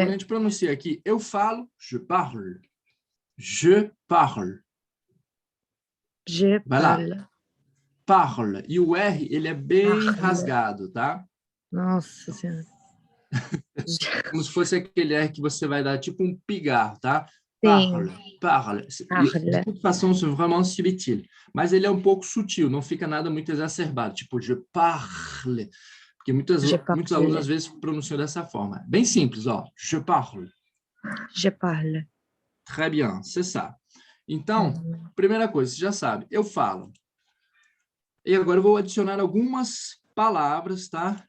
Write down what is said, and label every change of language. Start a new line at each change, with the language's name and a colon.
Portuguese: quando a gente pronuncia aqui, eu falo,
French: je parle. Je parle. Je
Portuguese: Vai lá.
French: parle.
Portuguese: Parle. E o R, ele é bem rasgado, tá? Nossa Senhora. Como se fosse aquele R que você vai dar tipo um pigarro, tá? Sim.
French: Parle. De toute façon, c'est vraiment subtil.
Portuguese: Mas ele é um pouco sutil, não fica nada muito exacerbado. Tipo,
French: je parle.
Portuguese: Porque muitos alunos, às vezes, pronunciam dessa forma. Bem simples, ó.
French: Je parle. Je parle. Très bien, c'est ça.
Portuguese: Então, primeira coisa, você já sabe, eu falo. E agora eu vou adicionar algumas palavras, tá?